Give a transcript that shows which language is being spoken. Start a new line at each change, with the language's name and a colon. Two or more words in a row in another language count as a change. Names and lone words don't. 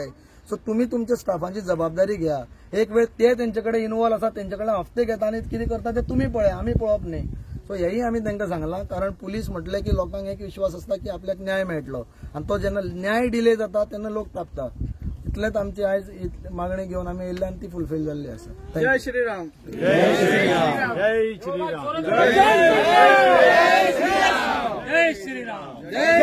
Konkani: सो तुमी तुमच्या स्टाफांची जबाबदारी घ्या. एक वेळ ते तेंचे कडेन इन्वॉल्व आसा, तेंचे कडेन हफ्ते घेता आनी कितें करता ते तुमी पळया, आमी पळोवप न्ही. सो हेंय आमी तांकां सांगलां, कारण पुलीस म्हटलें की लोकांक एक विश्वास आसता की आपल्याक न्याय मेळटलो आनी तो जेन्ना न्याय डिले जाता तेन्ना लोक तापतात. इतलेंच आमची आयज मागणी घेवन आमी येयल्ले आनी ती फुलफील जाल्ली आसा. जय श्रीराम. जय श्रीराम. जय श्रीराम. जय श्रीराम. जय श्रीराम.